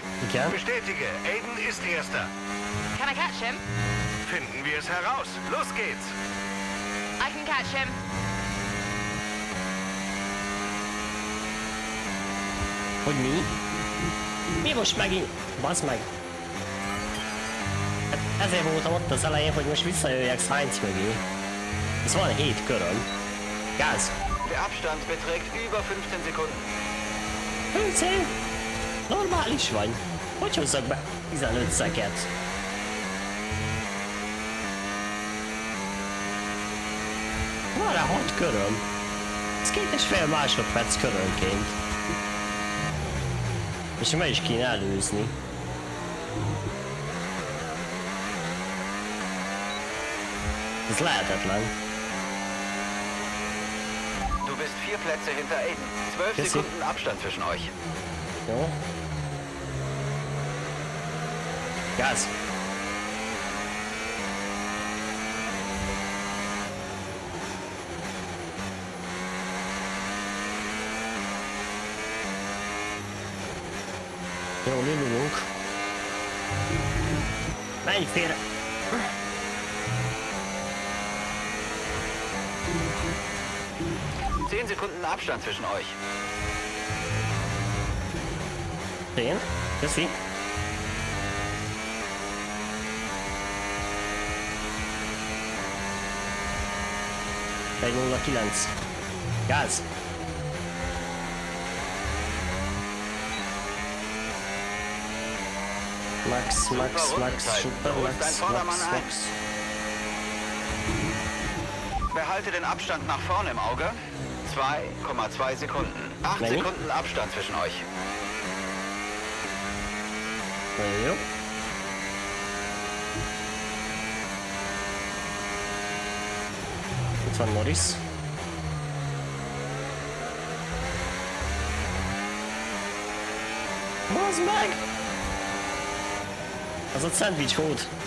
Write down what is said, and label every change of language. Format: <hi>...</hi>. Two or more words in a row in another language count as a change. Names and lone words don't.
<hu>kell.</hu> <de>Bestätige, Aiden ist Erster.</de> <en>Can I catch him?</en> <de>Finden wir es heraus. Los geht's.</de> <en>I can catch him.</en> <hu>Hogy mi? Mi most megint? Baszd meg! Hát ezért voltam ott az elején, hogy most visszajöjjek Sainz mögé. Ez van 7 köröm. Gáz!</hu> <de>Der Abstand beträgt über 15 Sekunden.</de> <hu>15? Normális vagy? Hogy hozzak be 15 szeket? Van rá 6 köröm. Ez 2,5 másodperc körönként. És meg is kéne előzni. Ez lehetetlen.</hu> <de>Du bist 4 Plätze hinter Aiden. 12 Sekunden Abstand zwischen euch.</de> <hu>Jó. Gáz. Jó, indulunk. Menj félre!</hu> <de>Zehn Sekunden Abstand zwischen euch.</de> <hu>10. Köszi. Egy 09. Gáz!</hu> <de>Max, super Max. Behalte den Abstand nach vorne im Auge. 2,2 Sekunden. 8 Sekunden Abstand zwischen euch.</de> <hu>Jo. Itt van Norris. Bazd meg! Az ott szendvics volt.</hu>